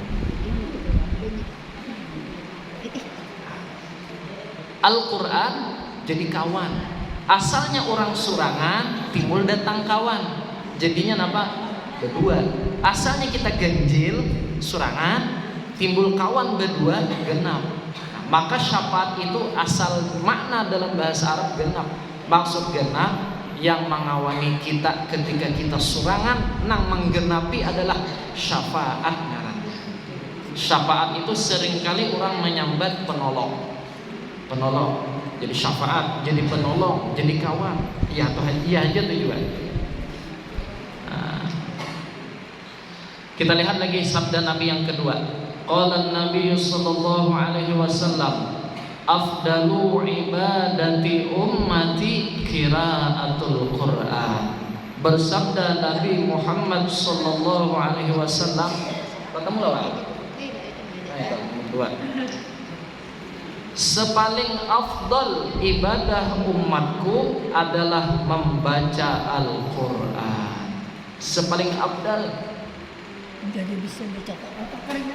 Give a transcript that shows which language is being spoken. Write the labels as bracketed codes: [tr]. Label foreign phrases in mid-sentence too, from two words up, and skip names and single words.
[bjn] Al-Quran jadi kawan. Asalnya orang surangan, timbul datang kawan. Jadinya apa? Berdua. Asalnya kita ganjil surangan, timbul kawan berdua, genap. Nah, maka syafaat itu asal makna dalam bahasa Arab genap. Maksud genap yang mengawani kita ketika kita surangan, nang menggenapi adalah syafaat. Syafaat itu seringkali orang menyambat penolong. Jadi syafaat, jadi penolong, jadi kawan. Iya atau iya aja tuh juga. Nah, kita lihat lagi sabda Nabi yang kedua. [ar] قال النبي صلى الله عليه وسلم أفضل عبادة أمتي قراءة القرآن. [bjn] Bersabda Nabi Muhammad [ar] صلى الله عليه وسلم, [bjn] ketemu lah. Dua. Sepaling afdal ibadah umatku adalah membaca Al-Quran. Sepaling afdal. Jadi bisa baca apa karena